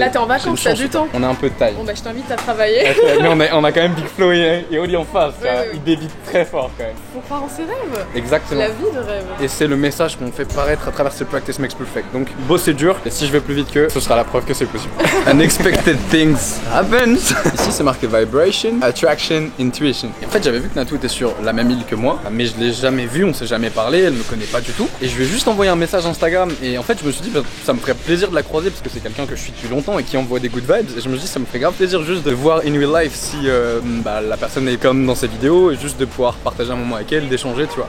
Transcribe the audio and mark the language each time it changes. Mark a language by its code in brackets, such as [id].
[fr] Là, t'es en vacances, t'as du temps. On a un peu de taille. Bon, bah, je t'invite à travailler. Mais on a quand même Big Flo et Oli en face. Ouais. Il débite très fort quand même. Faut croire en ses rêves. Exactement. La vie de rêve. Et c'est le message qu'on fait paraître à travers ce practice makes perfect. Donc bosser dur, et si je vais plus vite qu'eux, ce sera la preuve que c'est possible. [en] Unexpected things happen. [fr] Ici c'est marqué vibration, attraction, intuition. Et en fait j'avais vu que Natou était sur la même île que moi, mais je l'ai jamais vue, on s'est jamais parlé, elle me connaît pas du tout. Et je lui ai juste envoyé un message Instagram et en fait je me suis dit bah, ça me ferait plaisir de la croiser parce que c'est quelqu'un que je suis depuis longtemps et qui envoie des good vibes. Et je me suis dit ça me ferait grave plaisir juste de voir in real life si la personne est comme dans ses vidéos et juste de pouvoir partager un moment avec elle, d'échanger, tu vois.